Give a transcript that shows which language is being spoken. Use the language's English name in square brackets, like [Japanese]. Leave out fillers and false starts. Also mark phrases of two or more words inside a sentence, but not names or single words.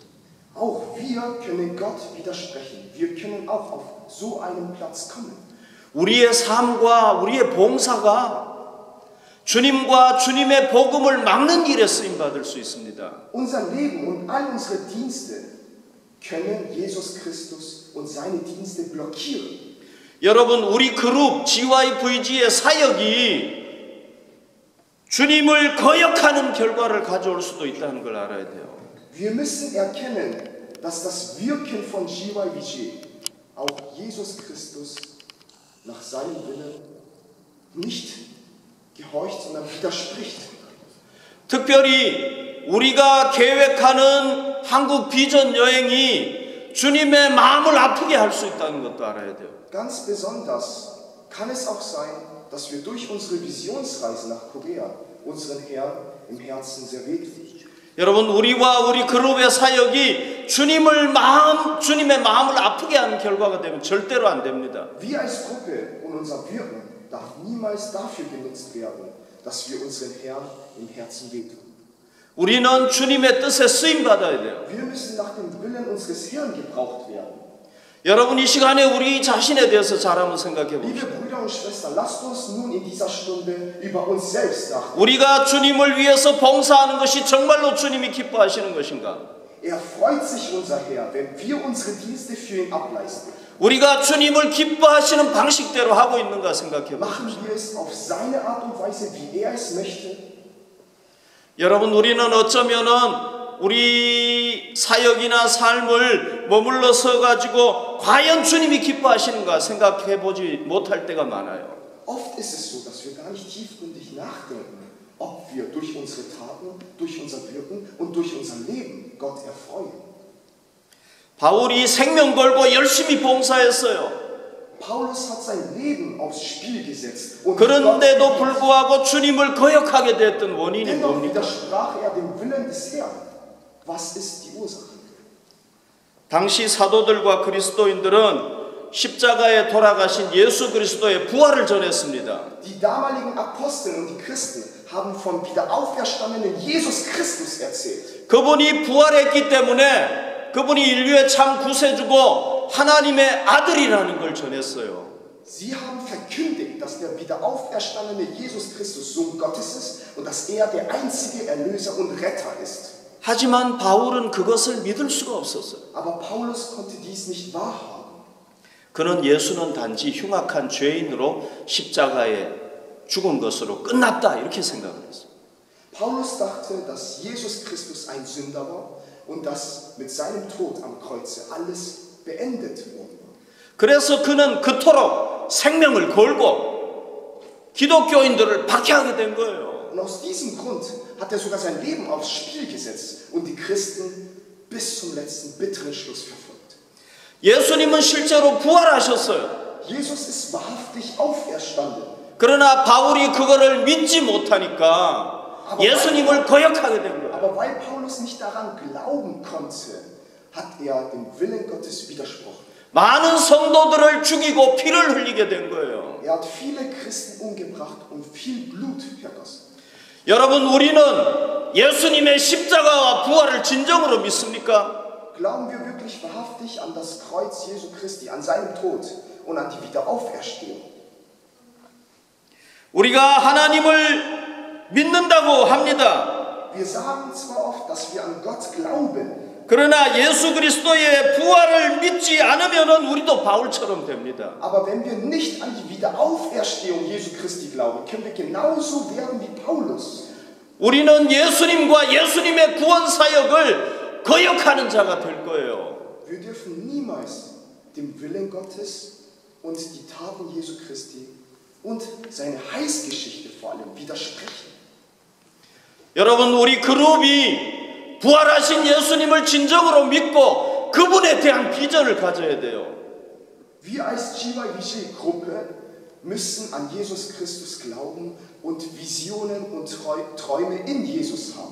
[German] Auch wir können Gott widersprechen. Wir können auch auf so einen Platz kommen. [Korean] 우리의 삶과 우리의 봉사가 주님과 주님의 복음을 막는 일에 쓰임 받을 수 있습니다. [German] Unser Leben und all unsere Dienste können Jesus Christus und seine Dienste blockieren. [Korean] 여러분, 우리 그룹 GYVG의 사역이 주님을 거역하는 결과를 가져올 수도 있다는 걸 알아야 돼요. [German] Wir müssen erkennen, dass das Wirken von GYVG auch Jesus Christus nach seinem Willen nicht gehorcht, sondern widerspricht. [Korean] 특별히 우리가 계획하는 한국 비전 여행이 주님의 마음을 아프게 할 수 있다는 것도 알아야 돼요. [German] Ganz besonders kann es auch sein, dass wir durch unsere Visionsreise nach Korea unseren Herrn im Herzen sehr wehtun. [Korean] 여러분, 우리와 우리 그룹의 사역이 주님의 마음을 아프게 하는 결과가 되면 절대로 안 됩니다. [German] Wir als Gruppe und unser Wirken darf niemals dafür genutzt werden, dass wir unseren Herrn im Herzen wehtun. [Korean] 우리는 주님의 뜻에 쓰임 받아야 돼요. [German] Wir müssen nach dem Willen unseres Herrn gebraucht werden. [Korean] 여러분, 이 시간에 우리 자신에 대해서 잘 한번 생각해 [German] Liebe [Korean] 봅시다. [German] Brüder und Schwestern, lasst uns nun in dieser Stunde über uns selbst nachdenken. [Korean] 우리가 주님을 위해서 봉사하는 것이 정말로 주님이 기뻐하시는 것인가? [German] Freut sich unser Herr, wenn wir unsere Dienste für ihn ableisten. [Korean] 우리가 주님을 기뻐하시는 방식대로 하고 있는가 생각해 [German] Machen [Korean] 봅시다. [German] wir es auf seine Art und Weise, wie es möchte? [Korean] 여러분, 우리는 어쩌면은 우리 사역이나 삶을 머물러 서 가지고 과연 주님이 기뻐하시는가 생각해 보지 못할 때가 많아요. [German] Oft ist es so, dass wir gar nicht tiefgründig nachdenken, ob wir durch unsere Taten, durch unser Wirken und durch unser Leben Gott erfreuen. [Korean] 바울이 생명 걸고 열심히 봉사했어요. [German] Paulus hat sein Leben aufs Spiel gesetzt. Und [Korean] 그런데도 불구하고 주님을 거역하게 됐던 원인이 [German] dennoch [Korean] 뭡니까? [German] widersprach dem Willen des Herrn. Was ist die Ursache? [Korean] 당시 사도들과 그리스도인들은 십자가에 돌아가신 예수 그리스도의 부활을 전했습니다. [German] Die damaligen Apostel und die Christen haben vom wiederauferstandenen Jesus Christus erzählt. [Korean] 그분이 부활했기 때문에 그분이 인류의 참 구세주고 하나님의 아들이라는 걸 전했어요. [German] Sie haben verkündigt, dass der wiederauferstandene Jesus Christus Sohn Gottes ist und dass er der einzige Erlöser und Retter ist. [Korean] 하지만 바울은 그것을 믿을 수가 없었어요. [German] Aber Paulus konnte dies nicht wahrhaben. [Korean] 그는 예수는 단지 흉악한 죄인으로 십자가에 죽은 것으로 끝났다 이렇게 생각을 했어요. [German] Paulus dachte, dass Jesus Christus ein Sünder war und dass mit seinem Tod am Kreuze alles beendet worden war. [Korean] 그래서 그는 그토록 생명을 걸고 기독교인들을 박해하게 된 거예요. [German] Und aus diesem Grund hat er sogar sein Leben aufs Spiel gesetzt und die Christen bis zum letzten bitteren Schluss verfolgt. [Korean] 예수님은 실제로 부활하셨어요. [German] Jesus ist wahrhaftig auferstanden. [Korean] 그러나 바울이 그거를 믿지 못하니까 예수님을 거역하게 된 거예요. [German] Aber weil Paulus nicht daran glauben konnte, hat er dem Willen Gottes widersprochen. [Korean] 많은 성도들을 죽이고 피를 흘리게 된 거예요. [German] Er hat viele Christen umgebracht und viel Blut vergossen. [Korean] 여러분, 우리는 예수님의 십자가와 부활을 진정으로 믿습니까? [German] Glauben wir wirklich wahrhaftig an das Kreuz Jesu Christi, an seinen Tod und an die Wiederauferstehung? [Korean] 우리가 하나님을 믿는다고 합니다. [German] Wir sagen zwar oft, dass wir an Gott glauben, [Korean] 그러나 예수 그리스도의 부활을 믿지 않으면 우리도 바울처럼 됩니다. [German] aber wenn wir nicht an die Wiederauferstehung Jesu Christi glauben, können wir genauso werden wie Paulus. [Korean] 우리는 예수님과 예수님의 구원 사역을 거역하는 자가 될 거예요. [German] Wir dürfen niemals dem Willen Gottes und die Taten Jesu Christi und seine Heilsgeschichte vor allem widersprechen. [Korean] 여러분, 우리 그룹이 부활하신 예수님을 진정으로 믿고 그분에 대한 비전을 가져야 돼요. [German] Wir als Chiba Vigil Gruppe müssen an Jesus Christus glauben und Visionen und Träume in Jesus haben.